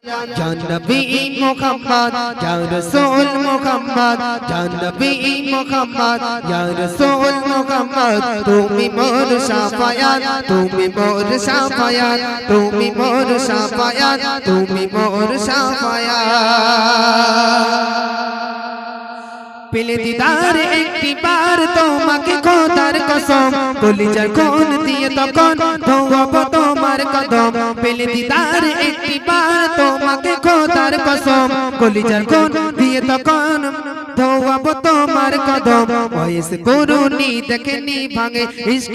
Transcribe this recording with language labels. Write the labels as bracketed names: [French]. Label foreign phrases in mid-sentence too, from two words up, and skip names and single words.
[Arabic] يا نبي محمد، يا رسول محمد، يا نبي محمد، يا رسول محمد. [Bangla] তুমি মোর শাফায়াত, তুমি মোর শাফায়াত, তুমি মোর শাফায়াত, তুমি মোর শাফায়াত. পেলে দিদার একটি বার তোমাকে খোদার কসম কলিজার কোন দিয়ে তখন ধোয়াব তোমার কদম পেলে দিদার একটি বার তোমাকে খোদার কসম কলিজার কোন দিয়ে তখন ধোয়াব তোমার কদম ওয়েস করুনি দেখেনি ভাঙে ইশকে